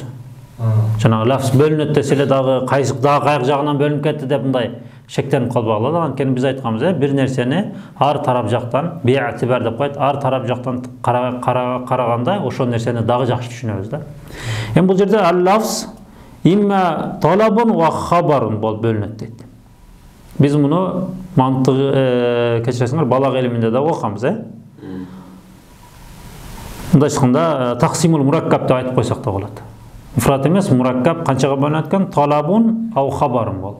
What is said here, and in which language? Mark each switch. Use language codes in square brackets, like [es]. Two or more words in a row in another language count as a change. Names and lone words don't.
[ky] Жанагы лафз бөлүнөт десе эле дагы кайсы кайгы жагынан бөлүнүп кетти деп мындай шектенип калбагыла. Анткени биз айтканбыз, бир нерсени ар тарап жактан би'тибар деп коет, ар тарап жактан караганда ошол нерсени дагы жакшы түшүнөбүз да. Эми бул жерде [ar] اللفظ إما طلب وخبر [ky] болуп бөлүнөт дейт. Биз муну мантык кечиресиңер балаг илиминде да окуганбыз, Мындай айтканда [ar] تقسيم المركب [ky] деп айтып койсок да болот. Муфрат эмес, мураккаб канчага бөлүнөт экен? [ar] طلب أو خبر [ky] болуп.